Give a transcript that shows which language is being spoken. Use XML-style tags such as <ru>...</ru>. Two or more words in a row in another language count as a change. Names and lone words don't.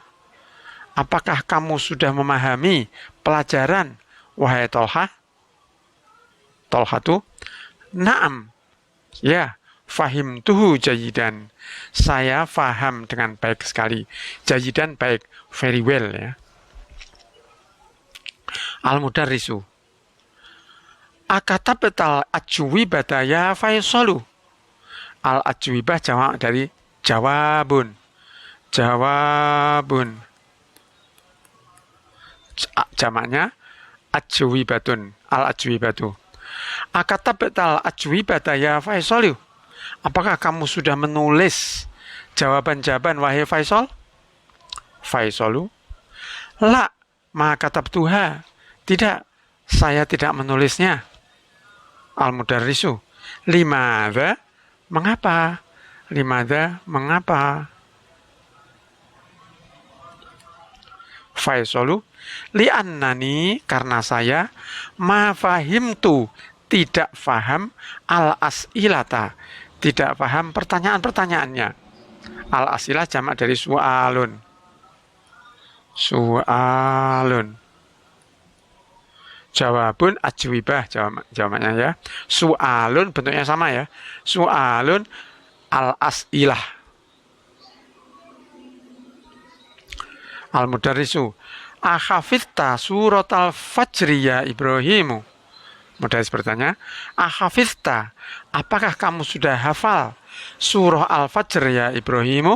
<id>Apakah kamu sudah memahami pelajaran wahai Tolha?</id> <ar>طلحةُ. نعم. يا، فهمتُه جيدًا.</ar> <id>Saya faham dengan baik sekali. Jayidan baik,</id> <en>very well ya. Al-mudarrisu.</en> <ar>أكتبتَ الأجوبةَ يا فيصلُ.</ar> <id>Al-ajwibah jamak dari jawabun. Jawabun. Jamaknya ajwibatun.</id> <ar>الأجوبةُ. أكتبتَ الأجوبةَ يا فيصلُ.</ar> <id>Apakah kamu sudah menulis jawaban-jawaban wahai Faisal?</id> <ar>فيصلُ. لا، ما كتبتُها.</ar> <id>Tidak, saya tidak menulisnya.</id> <ar>المدرّسُ. لماذا?</ar> <id>Mengapa? Limadha? Mengapa?</id> <ar>Faisalu.</ar> <id>Li'annani, karena saya</id> <ar>ما فهمتُ,</ar> <id>tidak faham al-as'ilata, tidak paham pertanyaan-pertanyaannya. Al-as'ilah jamak dari su'alun. Su'alun.</id> <ar>جوابٌ أجوبة</ar> <id>jawabannya ya. Su'alun bentuknya sama ya.</id> <ar>سؤالٌ الأسئلة. المدرّسُ. أحفظتَ سورةَ الفجرِ يا إبراهيمُ.</ar> <id>Mudarris bertanya, akhafizta, apakah kamu sudah hafal surah al-fajr ya Ibrahimu?</id>